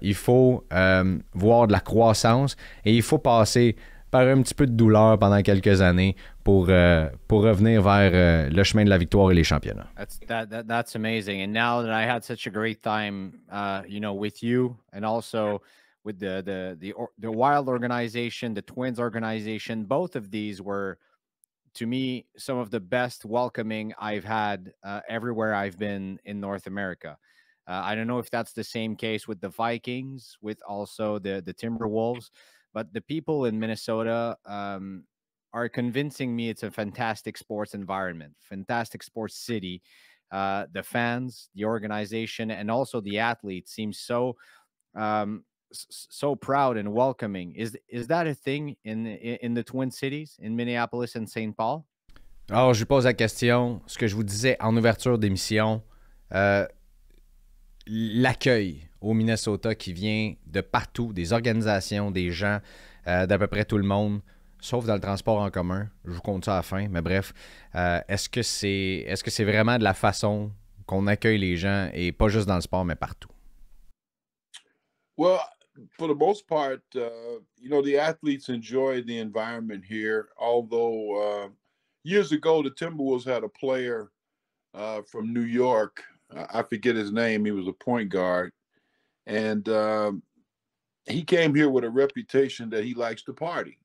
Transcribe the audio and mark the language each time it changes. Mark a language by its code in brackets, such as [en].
[fr] Il faut voir de la croissance et il faut passer par un petit peu de douleur pendant quelques années pour revenir vers le chemin de la victoire et les championnats. [en] That's amazing. And now that I had such a great time, with you and also with the Wild organization, the Twins organization, both of these were, to me, some of the best welcoming I've had everywhere I've been in North America. I don't know if that's the same case with the Vikings, with also the Timberwolves, but the people in Minnesota are convincing me it's a fantastic sports environment, fantastic sports city. The fans, the organization, and also the athletes seem so proud and welcoming. Is that a thing in the Twin Cities, in Minneapolis and St. Paul? [fr] Alors, je lui pose la question, ce que je vous disais en ouverture d'émission, l'accueil au Minnesota qui vient de partout, des organisations, des gens, d'à peu près tout le monde, sauf dans le transport en commun. Je vous compte ça à la fin, mais bref. Est-ce que c'est vraiment de la façon qu'on accueille les gens, et pas juste dans le sport, mais partout? [en] Well, for the most part, the athletes enjoy the environment here. Although years ago, the Timberwolves had a player from New York. I forget his name. He was a point guard. And he came here with a reputation that he likes to party.